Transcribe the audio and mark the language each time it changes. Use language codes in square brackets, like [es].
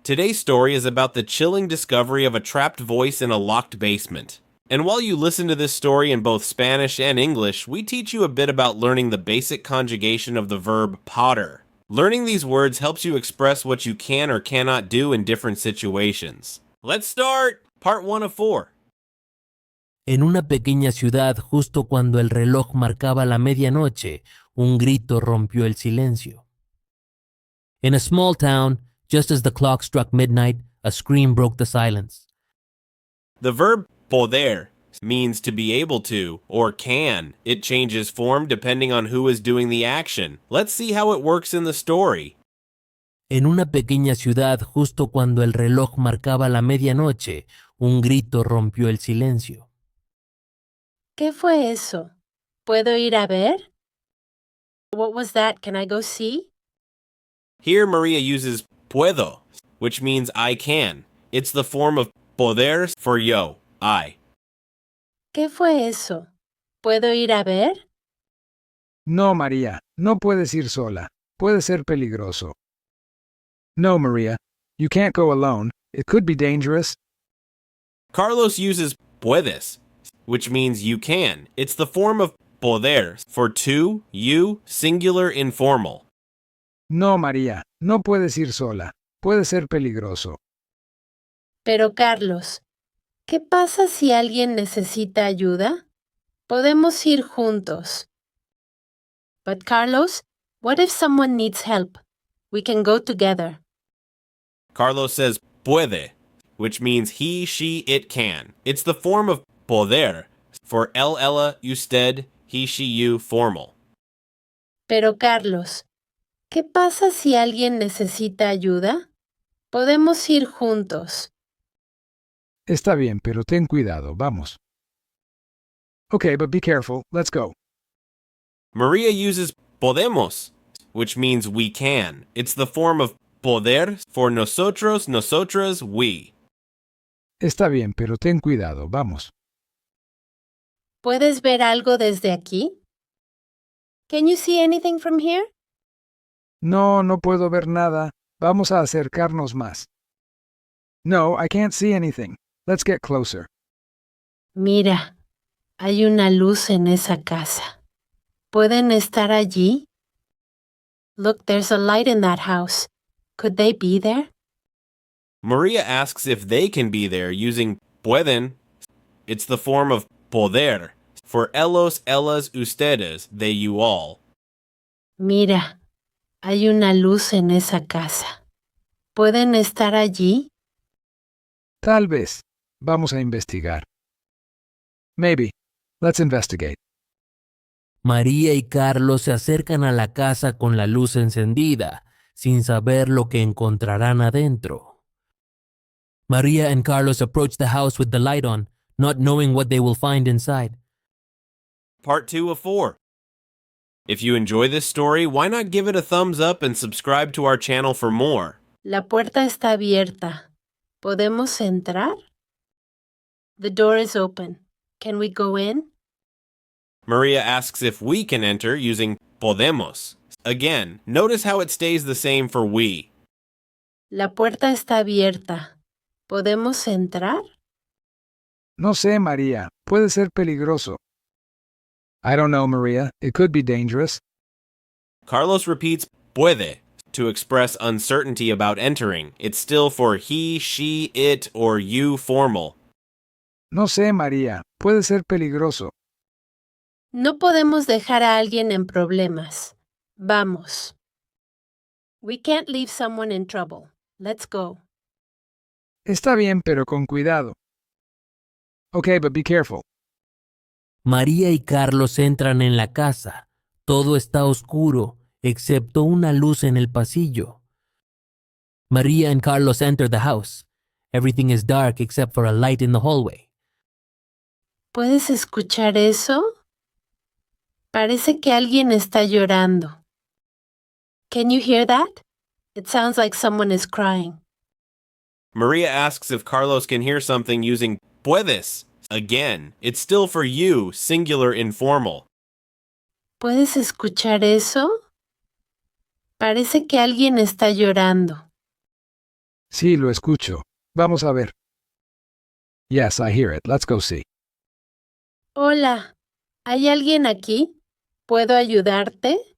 [en] Today's story is about the chilling discovery of a trapped voice in a locked basement. And while you listen to this story in both Spanish and English, we teach you a bit about learning the basic conjugation of the verb poder. Learning these words helps you express what you can or cannot do in different situations. Let's start part 1 of 4. [es] En una pequeña ciudad, justo cuando el reloj marcaba la medianoche, un grito rompió el silencio. [en] In a small town, just as the clock struck midnight, a scream broke the silence. The verb poder means to be able to or can. It changes form depending on who is doing the action. Let's see how it works in the story. [es] En una pequeña ciudad, justo cuando el reloj marcaba la medianoche, un grito rompió el silencio. ¿Qué fue eso? ¿Puedo ir a ver? [en] What was that? Can I go see? Here Maria uses puedo, which means I can. It's the form of poder for yo, I. [es] ¿Qué fue eso? ¿Puedo ir a ver? No, María, no puedes ir sola. Puede ser peligroso. [en] No, Maria, you can't go alone. It could be dangerous. Carlos uses puedes, which means you can. It's the form of poder for to, you, singular, informal. [es] No, María, no puedes ir sola. Puede ser peligroso. Pero Carlos, ¿qué pasa si alguien necesita ayuda? Podemos ir juntos. [en] But Carlos, what if someone needs help? We can go together. Carlos says puede, which means he, she, it can. It's the form of poder for él, ella, usted, he, she, you, formal. [es] Pero Carlos, ¿qué pasa si alguien necesita ayuda? Podemos ir juntos. Está bien, pero ten cuidado. Vamos. [en] Okay, but be careful. Let's go. Maria uses podemos, which means we can. It's the form of poder for nosotros, nosotras, we. [es] Está bien, pero ten cuidado. Vamos. ¿Puedes ver algo desde aquí? [en] Can you see anything from here? [es] No, no puedo ver nada. Vamos a acercarnos más. [en] No, I can't see anything. Let's get closer. [es] Mira, hay una luz en esa casa. ¿Pueden estar allí? [en] Look, there's a light in that house. Could they be there? Maria asks if they can be there using pueden. It's the form of poder for ellos, ellas, ustedes, they, you all. [es] Mira, hay una luz en esa casa. ¿Pueden estar allí? Tal vez. Vamos a investigar. [en] Maybe. Let's investigate. [es] María y Carlos se acercan a la casa con la luz encendida, sin saber lo que encontrarán adentro. [en] Maria and Carlos approach the house with the light on, not knowing what they will find inside. Part 2 of 4. If you enjoy this story, why not give it a thumbs up and subscribe to our channel for more? [es] La puerta está abierta. ¿Podemos entrar? [en] The door is open. Can we go in? Maria asks if we can enter using podemos. Again, notice how it stays the same for we. [es] La puerta está abierta. ¿Podemos entrar? No sé, María. Puede ser peligroso. [en] I don't know, Maria. It could be dangerous. Carlos repeats puede to express uncertainty about entering. It's still for he, she, it, or you formal. [es] No sé, María. Puede ser peligroso. No podemos dejar a alguien en problemas. Vamos. [en] We can't leave someone in trouble. Let's go. [es] Está bien, pero con cuidado. [en] Okay, but be careful. [es] María y Carlos entran en la casa. Todo está oscuro, excepto una luz en el pasillo. [en] Maria and Carlos enter the house. Everything is dark except for a light in the hallway. [es] ¿Puedes escuchar eso? Parece que alguien está llorando. [en] Can you hear that? It sounds like someone is crying. Maria asks if Carlos can hear something using puedes. Again, it's still for you, singular informal. [es] ¿Puedes escuchar eso? Parece que alguien está llorando. Sí, lo escucho. Vamos a ver. [en] Yes, I hear it. Let's go see. [es] Hola, ¿hay alguien aquí? ¿Puedo ayudarte?